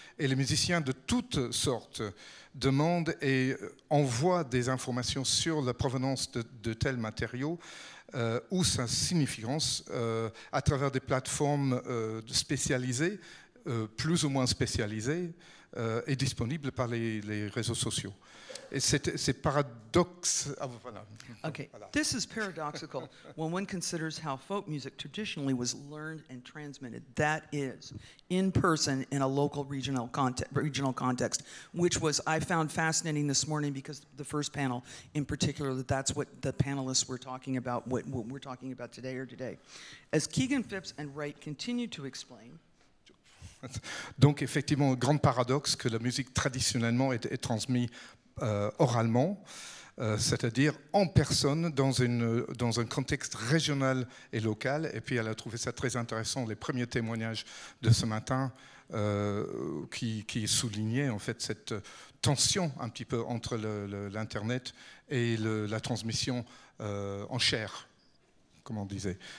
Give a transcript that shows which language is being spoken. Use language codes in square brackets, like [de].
[fr] Et les musiciens de toutes sortes demandent et envoient des informations sur la provenance de tels matériaux ou sa significance à travers des plateformes spécialisées, plus ou moins spécialisées, et disponibles par les réseaux sociaux. Et c'est paradoxe. Ah, voilà. [en] Okay, this is paradoxical when one considers how folk music traditionally was learned and transmitted. That is, in person in a local regional context, which was I found fascinating this morning because the first panel, in particular, that's what the panelists were talking about, what we're talking about today. As Keegan Phipps and Wright continue to explain. [fr] Donc effectivement, un grand paradoxe que la musique traditionnellement est transmise oralement, c'est-à-dire en personne, dans un contexte régional et local. Et puis elle a trouvé ça très intéressant, les premiers témoignages de ce matin qui soulignaient en fait cette tension un petit peu entre l'Internet et la transmission en chair, comme on disait.